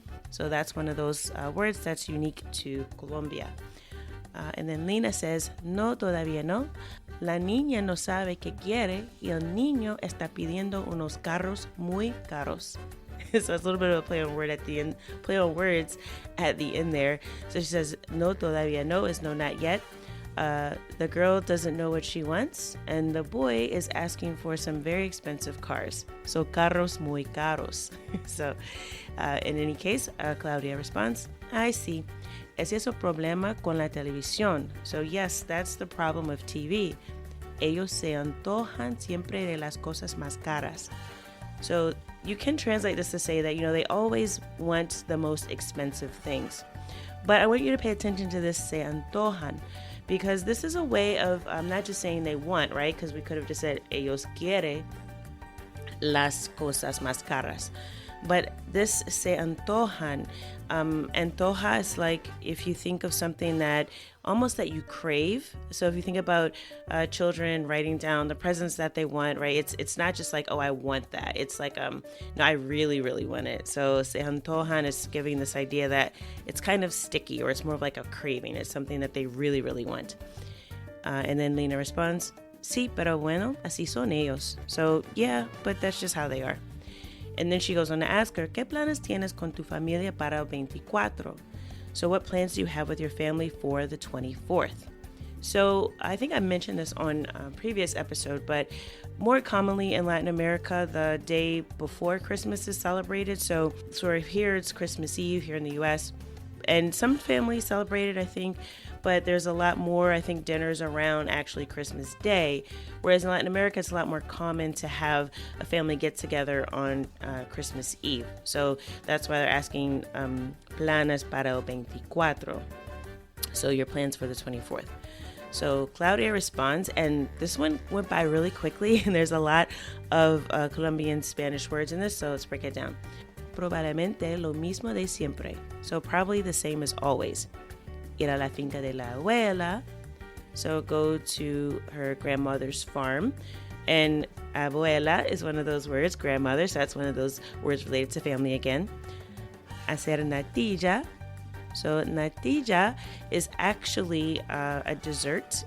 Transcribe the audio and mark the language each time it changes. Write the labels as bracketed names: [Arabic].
[English] So that's one of those words that's unique to Colombia. And then Lina says, [Spanish] no, todavía no. La niña no sabe qué quiere y el niño está pidiendo unos carros muy caros. [English] So it's a little bit of a play on words at the end there. So she says, [Spanish] no, todavía no [English] is no, not yet. The girl doesn't know what she wants, and the boy is asking for some very expensive cars. So [Spanish] carros muy caros. [English] So in any case, Claudia responds, I see. [Spanish] ¿Es eso problema con la televisión? [English] So yes, that's the problem of TV. [Spanish] Ellos se antojan siempre de las cosas más caras. [English] So you can translate this to say that, they always want the most expensive things. But I want you to pay attention to this se antojan, because this is a way of not just saying they want, right? Because we could have just said [Spanish] ellos quiere las cosas más caras. [English] But this se antojan, antoja is like if you think of something that almost that you crave. So if you think about children writing down the presents that they want, right? It's not just like, oh, I want that. It's like, no, I really, really want it. So se antojan is giving this idea that it's kind of sticky, or it's more of like a craving. It's something that they really, really want. And then Lina responds, [Spanish] sí, pero bueno, así son ellos. [English] So yeah, but that's just how they are. And then she goes on to ask her, [Spanish] ¿qué planes tienes con tu familia para el 24? [English] So what plans do you have with your family for the 24th? So I think I mentioned this on a previous episode, but more commonly in Latin America, the day before Christmas is celebrated. So here it's Christmas Eve here in the U.S., and some families celebrate it, I think, but there's a lot more, I think, dinners around actually Christmas Day, whereas in Latin America, it's a lot more common to have a family get together on Christmas Eve. So that's why they're asking [Spanish] planes para el 24. [English] So your plans for the 24th. So Claudia responds, and this one went by really quickly, and there's a lot of Colombian Spanish words in this, so let's break it down. [Spanish] Probablemente lo mismo de siempre. [English] So probably the same as always. [Spanish] ir a la finca de la abuela. [English] So go to her grandmother's farm. And abuela is one of those words, grandmother, so that's one of those words related to family again. [Spanish] Hacer natilla. [English] So natilla is actually a dessert.